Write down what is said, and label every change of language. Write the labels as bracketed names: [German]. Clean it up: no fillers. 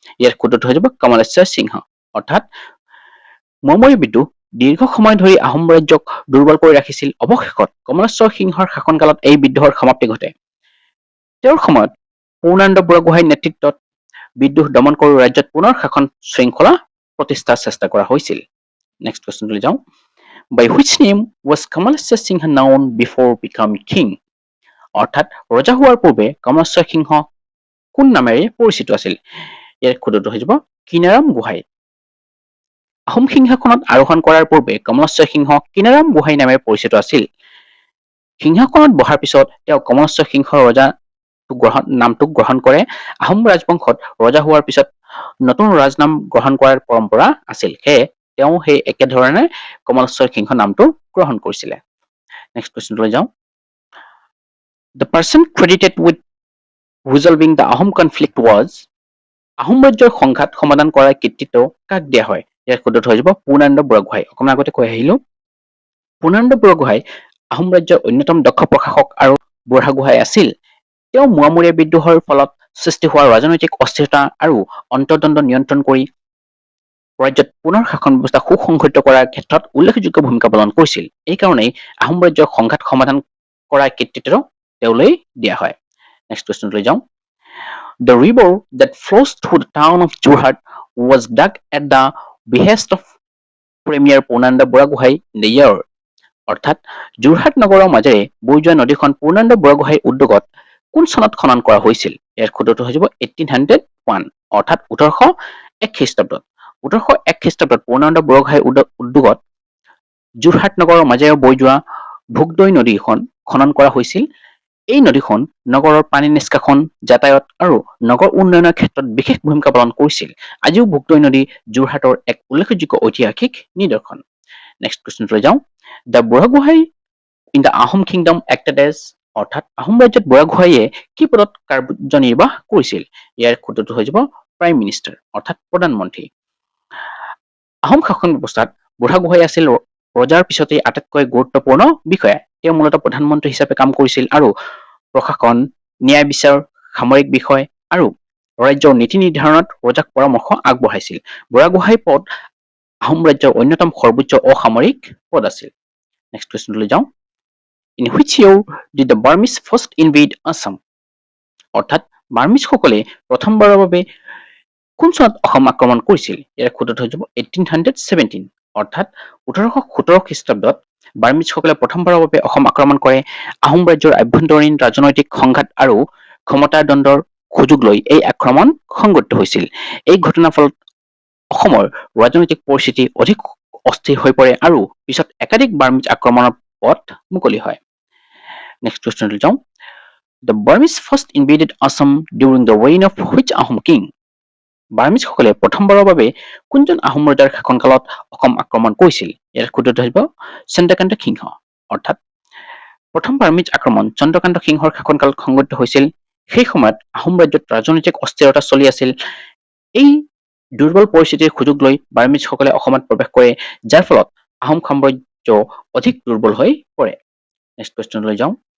[Assamese] ইয়াৰ শুদ্ধটো হৈ যাব কমলেশ্বৰ সিংহ। অৰ্থাৎ মোৱামৰীয়া বিদ্ৰোহ দীৰ্ঘ সময় ধৰি আহোম ৰাজ্যক দুৰ্বল কৰি ৰাখিছিল। অৱশেষত কমলেশ্বৰ সিংহৰ শাসনকালত এই বিদ্ৰোহৰ সমাপ্তি ঘটে। তেওঁৰ সময়ত পূৰ্ণানন্দ বুঢ়াগোহাঁইৰ নেতৃত্বত বিদ্ৰোহ দমন কৰি ৰাজ্যত পুনৰ শাসন শৃংখলা প্ৰতিষ্ঠাৰ চেষ্টা কৰা হৈছিল। নেক্সট কুৱেশ্যনলৈ যাওঁ। [English] By which name was Kamaleshwar Singha known before becoming king? [Assamese] অৰ্থাৎ ৰজা হোৱাৰ পূৰ্বে কমলেশ্বৰ সিংহ কোন নামেৰে পৰিচিত আছিল? ইয়াৰ শুদ্ধটো হৈ যাব কিনাৰাম গোহাঁই। আহোম সিংহাসনত আৰোহণ কৰাৰ পূৰ্বে কমলেশ্বৰ সিংহ কিনাৰাম গোহাঁই নামেৰে পৰিচিত আছিল। সিংহাসনত বহাৰ পিছত তেওঁ কমলেশ্বৰ সিংহৰ ৰজা নামটো গ্ৰহণ কৰে। আহোম ৰাজবংশত ৰজা হোৱাৰ পিছত নতুন ৰাজনাম গ্ৰহণ কৰাৰ পৰম্পৰা আছিল। সেয়ে তেওঁ সেই একেধৰণে কমলেশ্বৰ সিংহ নামটো গ্ৰহণ কৰিছিলে। নেক্সট কুৱেশ্যনলৈ যাওঁ। [English] The person credited with resolving the Ahom conflict was? [Assamese] Ahom ৰাজ্যৰ সংঘাত সমাধান কৰাৰ কৃতিত্ব কাক দিয়া হয়? ইয়াৰ শুদ্ধটো হৈ যাব পূৰ্ণানন্দ বুঢ়াগোহাঁই। অকণমান আগতে কৈ আহিলো। পূৰ্ণানন্দ বুঢ়াগোহাঁই আহোম ৰাজ্যৰ অন্যতম দক্ষ প্ৰশাসক আৰু বুঢ়াগোহাঁই আছিল। তেওঁ মোৱামৰীয়া বিদ্ৰোহৰ ফলত সৃষ্টি হোৱা ৰাজনৈতিক অস্থিৰতা আৰু অন্তৰ্দ্বন্দ্ব নিয়ন্ত্ৰণ কৰি ৰাজ্যত পুনৰ শাসন ব্যৱস্থা সুসংহত কৰাৰ ক্ষেত্ৰত উল্লেখযোগ্য ভূমিকা পালন কৰিছিল। এই কাৰণেই আহোম ৰাজ্যৰ সংঘাত সমাধান কৰাৰ কৃতিত্ব তেওঁলৈ দিয়া হয়। নেক্সট কুৱেশ্যনলৈ যাওঁ। [English] The river that flows through the town of Jorhat was dug at the behest of Premier Purnananda Burhagohain in the year? [Assamese] অৰ্থাৎ যোৰহাট নগৰৰ মাজেৰে বৈ যোৱা নদীখন পূৰ্ণানন্দ বুঢ়াগোহাঁইৰ উদ্যোগত কোন চনত খনন কৰা হৈছিল? ইয়াৰ শুদ্ধটো হৈ যাব 1801 অৰ্থাৎ 1801 খ্ৰীষ্টাব্দত। 1801 খ্ৰীষ্টাব্দত পূৰ্ণানন্দ বুঢ়াগোহাঁইৰ উদ্যোগত যোৰহাট নগৰৰ মাজেৰে বৈ যোৱা ভোগদৈ নদীখন খনন কৰা হৈছিল। এই নদীখন নগৰৰ পানী নিষ্কাশন, যাতায়াত আৰু নগৰ উন্নয়নৰ ক্ষেত্ৰত বিশেষ ভূমিকা পালন কৰিছিল। আজিও ভোগদৈ নদী যোৰহাটৰ এক উল্লেখযোগ্য ঐতিহাসিক নিদৰ্শন। নেক্সট কুৱেশ্যনলৈ যাওঁ। [English] The Burhagohain in the Ahom kingdom acted as? [Assamese] অৰ্থাৎ আহোম ৰাজ্যত বুঢ়াগোহাঁইয়ে কি পদত কাৰ্যনিৰ্বাহ কৰিছিল? ইয়াৰ শুদ্ধটো হৈ যাব প্ৰাইম মিনিষ্টাৰ অৰ্থাৎ প্ৰধানমন্ত্ৰী। আহোম শাসন ব্যৱস্থাত বুঢ়াগোহাঁই আছিল ৰজাৰ পিছতেই আটাইতকৈ গুৰুত্বপূৰ্ণ বিষয়া। তেওঁ মূলতঃ প্ৰধানমন্ত্ৰী হিচাপে কাম কৰিছিল আৰু প্ৰশাসন, ন্যায় বিচাৰ, সামৰিক বিষয় আৰু ৰাজ্যৰ নীতি নিৰ্ধাৰণত ৰজাক পৰামৰ্শ আগবঢ়াইছিল। বুঢ়াগোহাঁই পদ আহোম ৰাজ্যৰ অন্যতম সৰ্বোচ্চ অসামৰিক পদ আছিল। নেক্সট কুৱেশ্যনলৈ যাওঁ। [English] In which year did the Burmese first invade Assam? [Assamese] অৰ্থাৎ বাৰ্মিজসকলে প্ৰথমবাৰৰ বাবে কোন চনত অসম আক্ৰমণ কৰিছিল? ইয়াৰ শুদ্ধটো হৈ যাব 1817 অৰ্থাৎ 1817 খ্ৰীষ্টাব্দত বাৰ্মিজসকলে প্ৰথমবাৰৰ বাবে অসম আক্ৰমণ কৰে। আহোম ৰাজ্যৰ আভ্যন্তৰীণ ৰাজনৈতিক সংঘাত আৰু ক্ষমতাৰ দ্বন্দ্বৰ সুযোগ লৈ এই আক্ৰমণ সংঘটিত হৈছিল। এই ঘটনাৰ ফলত অসমৰ ৰাজনৈতিক পৰিস্থিতি অধিক অস্থিৰ হৈ পৰে আৰু পিছত একাধিক বাৰ্মিজ আক্ৰমণৰ পথ মুকলি হয়। নেক্সট কুৱেশ্যনলৈ যাওঁ। [English] The Burmese first invaded Assam during the reign of which Ahom king? [Assamese] বাৰ্মিজসকলে প্ৰথমবাৰৰ বাবে কোনজন আহোম ৰজাৰ শাসনকালত অসম আক্ৰমণ কৰিছিল? ইয়াৰ শুদ্ধটো হ'ব চন্দ্ৰকান্ত সিংহ। অৰ্থাৎ প্ৰথম বাৰ্মিজ আক্ৰমণ চন্দ্ৰকান্ত সিংহৰ শাসনকালত সংঘটিত হৈছিল। সেই সময়ত আহোম ৰাজ্যত ৰাজনৈতিক অস্থিৰতা চলি আছিল। এই দুৰ্বল পৰিস্থিতিৰ সুযোগ লৈ বাৰ্মিজসকলে অসমত প্ৰৱেশ কৰে, যাৰ ফলত আহোম সাম্ৰাজ্য অধিক দুৰ্বল হৈ পৰে। নেক্সট কুৱেশ্যনলৈ যাওঁ।